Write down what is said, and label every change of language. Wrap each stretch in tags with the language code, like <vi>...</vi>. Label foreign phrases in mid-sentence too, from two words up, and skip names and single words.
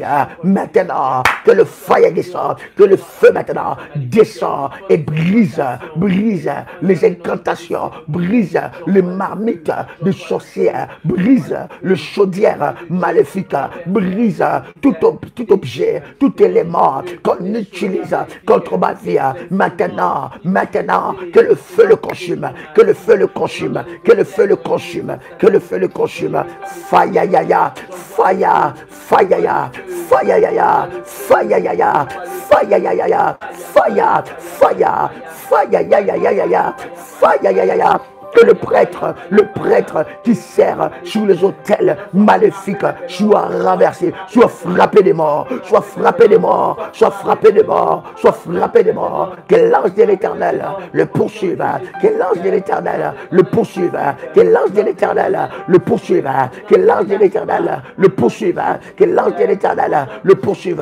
<fr>Maintenant, que le feu descende, que le feu maintenant descend et brise les incantations, brise les marmites de sorciers, brise le chaudière maléfique, brise tout objet, tout élément qu'on utilise contre ma vie. Maintenant, que le feu le consume, que le feu le consume, que le feu le consume, que le feu le consume. Faya ya ya, faya, faya ya, faya ya ya, faya ya ya, faya ya ya ya, faya, faya, faya ya ya ya ya ya, faya ya ya ya. Que le prêtre qui sert sur les autels maléfiques soit renversé, soit frappé des morts, soit frappé des morts, soit frappé des morts, soit frappé des morts. Que l'ange de l'Éternel le poursuive, que l'ange de l'Éternel le poursuive, que l'ange de l'Éternel le poursuive, que l'ange de l'Éternel le poursuive, que l'ange de l'Éternel le poursuive.</fr>